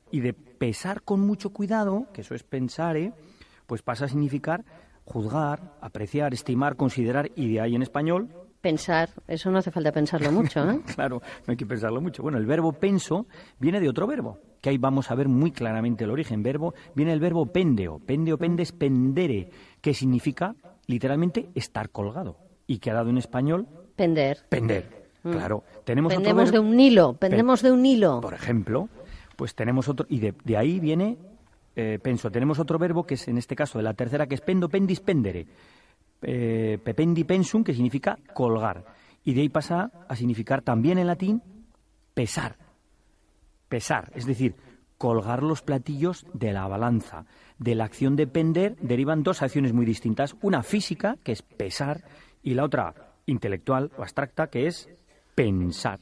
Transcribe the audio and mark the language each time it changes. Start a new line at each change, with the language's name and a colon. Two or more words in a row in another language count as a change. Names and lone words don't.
Spanish: Y de pesar con mucho cuidado, que eso es pensare, pues pasa a significar juzgar, apreciar, estimar, considerar, y de ahí en español... Pensar, eso no hace falta pensarlo mucho, ¿eh? Claro, no hay que pensarlo mucho. Bueno, el verbo penso viene de otro verbo, que ahí vamos a ver muy claramente el origen. Viene el verbo
Latin: pendeo. Pendeo, pendes, pendere,
Spanish: que significa literalmente estar colgado. Y que ha dado en español... Pender. Claro. Tenemos Pendemos otro verbo, de un hilo, pendemos de un hilo. por ejemplo, pues tenemos otro... Y de ahí viene, penso, tenemos otro verbo que es en este caso de la tercera, que es
Latin: pendo, pendis, pendere. Pependi pensum,
Spanish: que significa colgar, y de ahí pasa a significar también en latín pesar, es decir, colgar los platillos de la balanza. De la acción de pender derivan dos acciones muy distintas, una física, que es pesar, y la otra intelectual o abstracta, que es pensar.